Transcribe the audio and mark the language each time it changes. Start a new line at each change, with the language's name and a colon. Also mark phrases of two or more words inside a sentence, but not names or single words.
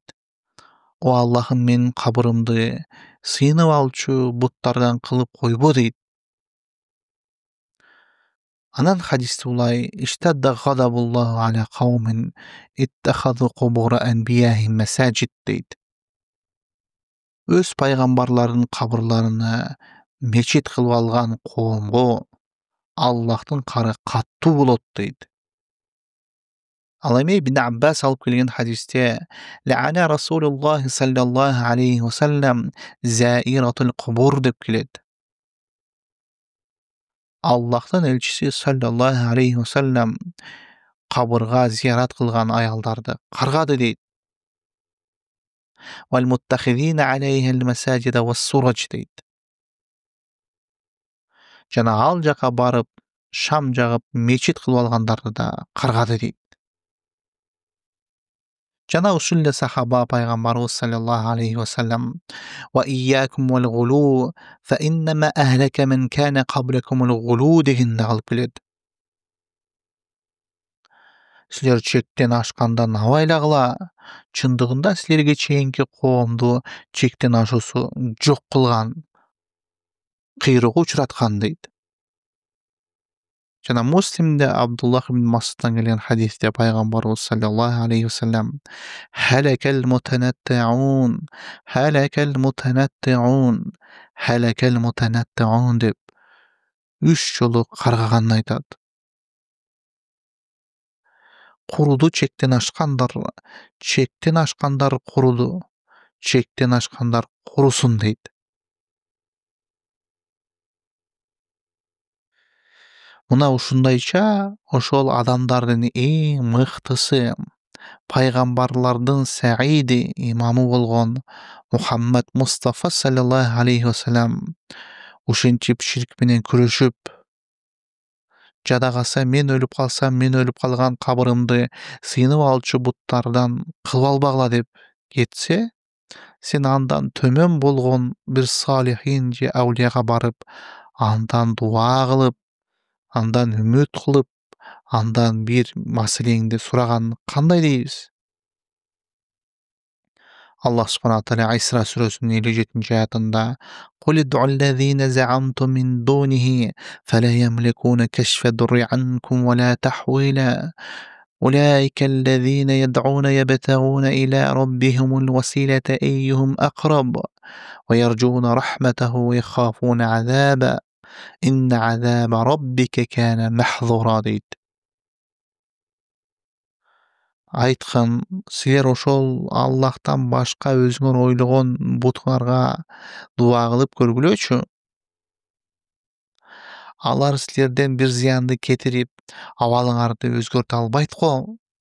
Kyrgyz: О Аллахым, менин кабырымды сыйынып алчу буттардан кылып койбо дейт. Анан хадисте
Arabic: улай اشتد غضب الله على قوم اتخذوا قبور أنبيائهم مساجد дейт.
Kyrgyz: Өз пайгамбарларынын кабырларыны мечит кылып алган коомго Аллахтын кары каттуу болот дейт. Ал эми Ибн Аббас алып келген хадисте
Arabic: لعن رسول الله صلى الله عليه وسلم زائرات القبور
Kyrgyz: деп келет. Аллахтын элчиси
Arabic: صلى الله عليه وسلم
Kyrgyz: кабырга зиярат кылган аялдарды каргады дейт.
Arabic: والمتخذين عليها المساجد والسرج дейт.
Kyrgyz: Жана ал жака барып, шам жагып, мечит кылып алгандарды да каргады дейт. Жана ушул эле сахаба пайгамбарыбыз
Arabic: صلى الله عليه وسلم إياكم والغلو فإنما أهلك من كان قبلكم الغلو
Kyrgyz: дегенде алып келет. Силер чектен ашкандан абайлагыла. Чындыгында силерге чейинки коомду чектен ашуусу жок кылган, кыйроого учураткан дейт. Жана Муслимде Абдуллах ибн Масудтан келген хадисте пайгамбарыбыз
Arabic: صلى الله عليه وسلم هلك المتنطعون هلك المتنطعون هلك المتنطعون
Kyrgyz: деп 3 жолу каргаганын айтат. Куруду чектен ашкандар куруду, чектен ашкандар курусун дейт. Мына ушундайча ошол адамдардын эң мыктысы, пайгамбарлардын саиди имамы болгон Мухаммад Мустафа
Arabic: صلى الله عليه وسلم
Kyrgyz: ушинтип ширк менен күрөшүп, жада калса мен өлүп калсам, мен өлүп калган кабырымды сыйынып алчу буттардан кылып албагыла деп кетсе, сен андан төмөн болгон бир салихин же аулияга барып, андан дуа кылып, андан үмүт кылып, андан бир маселеңди сураган кандай дейбиз?
Arabic: الله سبحانه وتعالى
Kyrgyz: Айсра сүрөсүнүн 57-аятында
Arabic: قل ادعوا الذين زعمتم من دونه فلا يملكون كشف الضر عنكم ولا تحويلا أولئك الذين يدعون يبتغون إلى ربهم الوسيلة أيهم أقرب ويرجون رحمته ويخافون عذابه إن عذاب ربك كان محظورا дейт.
Kyrgyz: Айткан, силер ошол Аллахтан башка өзүңөр ойлогон буттарга дуа кылып көргүлөчү. Алар силерден бир зыянды кетирип, абалыңарды өзгөртө албайт го.